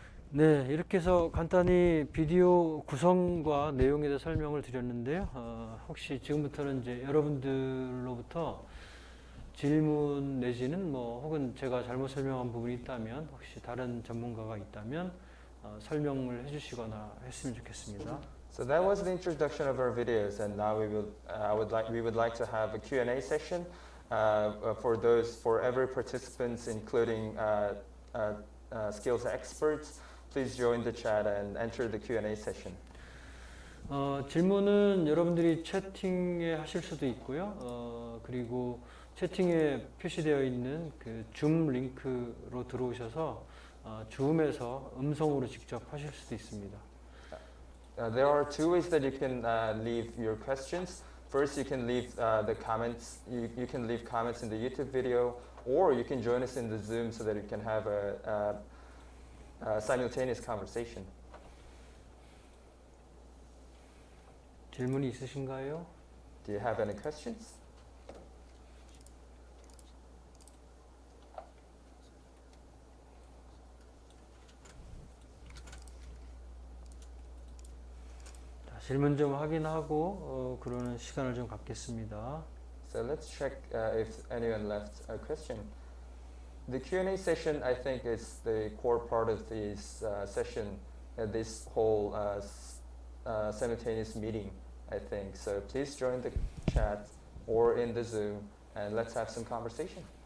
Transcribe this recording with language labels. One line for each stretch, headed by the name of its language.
Korean: 네, 이렇게 해서 간단히 비디오 구성과 내용에 대해 설명을 드렸는데요. 혹시 지금부터는 이제 여러분들로부터 질문 내지는 뭐 혹은 제가 잘못 설명한 부분이 있다면 혹시 다른 전문가가 있다면 설명을 해주시거나 했으면 좋겠습니다.
English: So that was the introduction of our videos, and now we would like to have a Q&A session for every participants, including skills experts. Please join the chat and enter the Q&A session.
Korean: 질문은 여러분들이 채팅에 하실 수도 있고요. 그리고 채팅에 표시되어 있는 그 줌 링크로 들어오셔서 줌에서 음성으로 직접 하실 수도 있습니다.
English: There are two ways that you can leave your questions. First, you can leave the comments. You can leave comments in the YouTube video, or you can join us in the Zoom so that you can have a simultaneous conversation.
Korean: 질문이 있으신가요?
English: Do you have any questions?
Korean: 자, 질문 좀 확인하고 그러는 시간을 좀 갖겠습니다.
English: So let's check if anyone left a question. The Q&A session, I think, is the core part of this session, this whole simultaneous meeting, I think. So please join the chat or in the Zoom, and let's have some conversation.